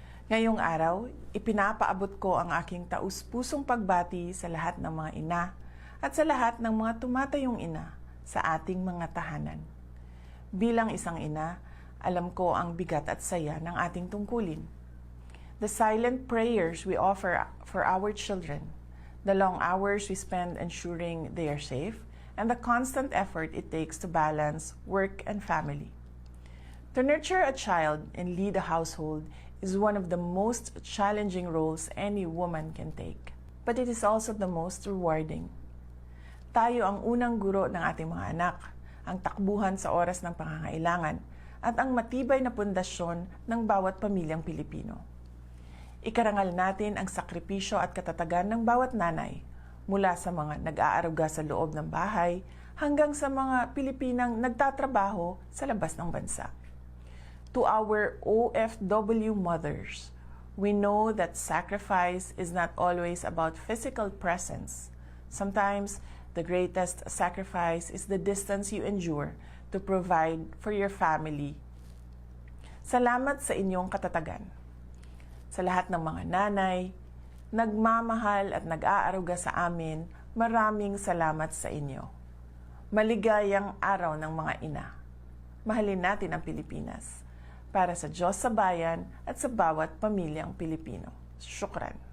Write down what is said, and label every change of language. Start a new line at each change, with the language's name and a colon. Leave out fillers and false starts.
Filipino: Ngayong araw, ipinapaabot ko ang aking taus-pusong pagbati sa lahat ng mga ina at sa lahat ng mga tumatayong ina sa ating mga tahanan. Bilang isang ina, alam ko ang bigat at saya ng ating tungkulin.
English: The silent prayers we offer for our children, the long hours we spend ensuring they are safe, and the constant effort it takes to balance work and family. To nurture a child and lead a household is one of the most challenging roles any woman can take. But it is also the most rewarding.
Filipino: Tayo ang unang guro ng ating mga anak, ang takbuhan sa oras ng pangangailangan, at ang matibay na pundasyon ng bawat pamilyang Pilipino. Ikarangal natin ang sakripisyo at katatagan ng bawat nanay, mula sa mga nag-aaruga sa loob ng bahay hanggang sa mga Pilipinang nagtatrabaho sa labas ng bansa.
English: To our OFW mothers, we know that sacrifice is not always about physical presence. Sometimes, the greatest sacrifice is the distance you endure to provide for your family.
Filipino: Salamat sa inyong katatagan. Sa lahat ng mga nanay, nagmamahal at nag-aaruga sa amin, maraming salamat sa inyo. Maligayang araw ng mga ina. Mahalin natin ang Pilipinas para sa Diyos sa bayan at sa bawat pamilyang Pilipino. Syukran.